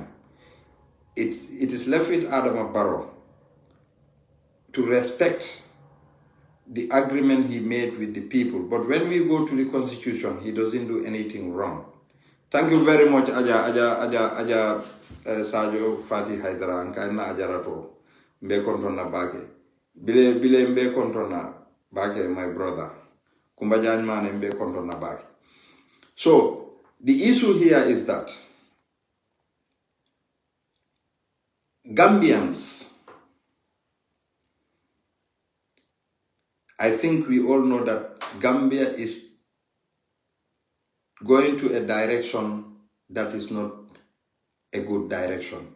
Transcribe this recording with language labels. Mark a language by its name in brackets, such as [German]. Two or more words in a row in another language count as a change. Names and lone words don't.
[English] It is left with Adama Barrow to respect the agreement he made with the people. But when we go to the constitution, he doesn't do anything wrong. Thank you very much, Aja Sajo Fati Haidara, [Mandingo] Nkaina Ajarato, Mbe Kontona Bake. Bile Mbe Kontona Bake, [English] my brother. [Mandingo] Kumbajan man Mbe Kontona Bake. [English] So, the issue here is that Gambians, I think we all know that Gambia is going to a direction that is not a good direction.